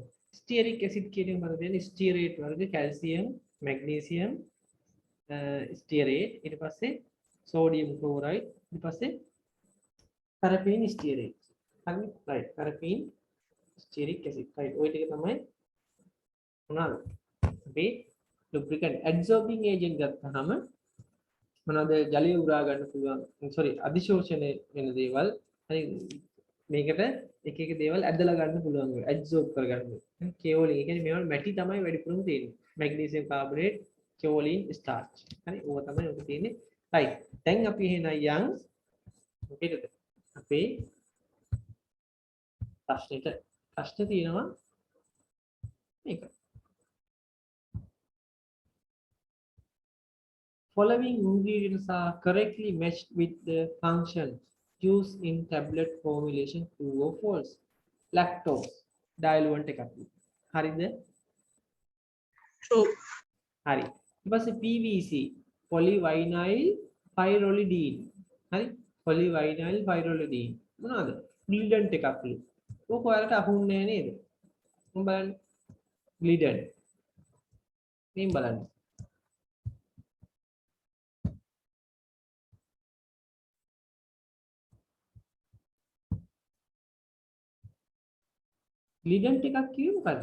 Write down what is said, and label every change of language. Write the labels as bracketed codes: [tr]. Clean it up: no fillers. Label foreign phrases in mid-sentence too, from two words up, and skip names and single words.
[en] stearic acid [si] කියන එක මතක තියාගන්න ස්ටියරේට් වර්ග [en] calcium, magnesium stearate [si] ඊට පස්සේ [en] sodium chloride [si] ඊට පස්සේ [en] paraffin stearate. [si] හරි [en] right paraffin stearic acid right [si] ওই ටික තමයි මොනවාද? අපි [en] lubricant adsorbing agent [si] ගත්තාම මොනවාද ජලය උරා ගන්න පුළුවන් අධිශෝෂණය වෙන දේවල් හරි මේකට එක එක දේවල් ඇදලා ගන්න පුළුවන් ඇඩ්සෝබ් කරගන්න. කෙෝලින් කියන්නේ මේවල මැටි තමයි වැඩිපුරම තියෙන්නේ. [en] magnesium carbonate, kaolin, starch. [si] හරි ඕවා තමයි ඔක තියෙන්නේ. රයිට්. දැන් අපි එහෙනම් යන් මොකේද? අපේ ප්‍රශ්න තියෙනවා මේක. [en] Following ingredients are correctly matched with the function used in tablet formulation. True or false? Lactose diluent එකක්. [si] හරිද? [en] True. [si] හරි. ඊට පස්සේ [en] PVC polyvinyl pyrrolidine. [si] හරි? [en] polyvinyl pyrrolidine. [si] මොනවාද? gluidant එකක්. ඕක ඔයාලට අහුන්නේ නැහැ නේද? මම බලන්න. gluidant. මේ බලන්න. gluidant එකක් කිව්වේ මොකද්ද?